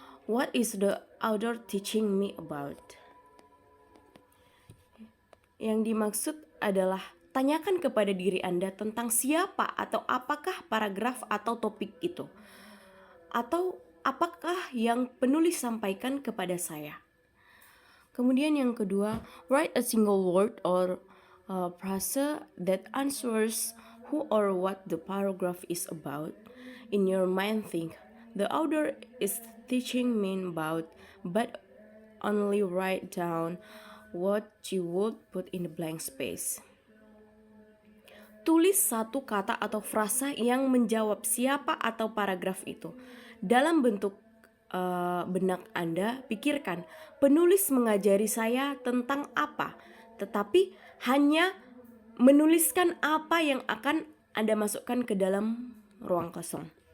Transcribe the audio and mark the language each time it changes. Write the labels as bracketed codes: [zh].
[en] What is the author teaching me about? [id] Yang dimaksud adalah tanyakan kepada diri Anda tentang siapa atau apakah paragraf atau topik itu. Atau apakah yang penulis sampaikan kepada saya. Kemudian yang kedua, [en] write a single word or phrase that answers who or what the paragraph is about. In your mind think, the author is teaching me about, but only write down what you would put in the blank space. [id] Tulis satu kata atau frasa yang menjawab siapa atau paragraf itu. Dalam bentuk benak Anda, pikirkan, penulis mengajari saya tentang apa, tetapi hanya menuliskan apa yang akan Anda masukkan ke dalam ruang kosong.